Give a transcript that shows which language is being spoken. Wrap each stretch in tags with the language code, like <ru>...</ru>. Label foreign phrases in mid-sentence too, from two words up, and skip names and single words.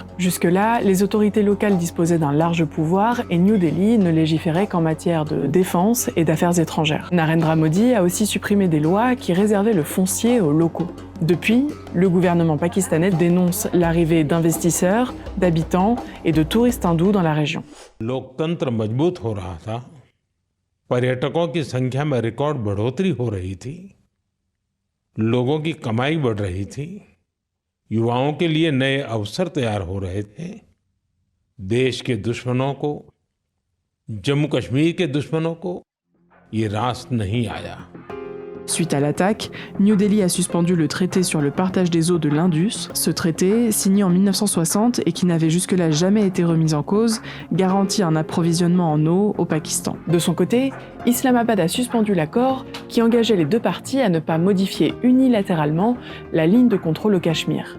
<fr>Jusque-là, les autorités locales disposaient d'un large pouvoir et New Delhi ne légiférait qu'en matière de défense et d'affaires étrangères. Narendra Modi a aussi supprimé des lois qui réservaient le foncier aux locaux. Depuis, le gouvernement pakistanais dénonce l'arrivée d'investisseurs, d'habitants et de touristes hindous dans la région.</fr> <hi>लोकतंत्र मजबूत हो रहा था, पर्यटकों की संख्या में रिकॉर्ड बढ़ोतरी हो रही थी, लोगों की कमाई बढ़ रही थी, युवाओं के लिए नए अवसर तैयार हो रहे थे, देश के दुश्मनों को, जम्मू कश्मीर के दुश्मनों को ये रास नहीं आया।</hi> <fr>Suite à l'attaque, New Delhi a suspendu le traité sur le partage des eaux de l'Indus. Ce traité, signé en 1960 et qui n'avait jusque-là jamais été remis en cause, garantit un approvisionnement en eau au Pakistan. De son côté, Islamabad a suspendu l'accord qui engageait les deux parties à ne pas modifier unilatéralement la ligne de contrôle au Cachemire.</fr>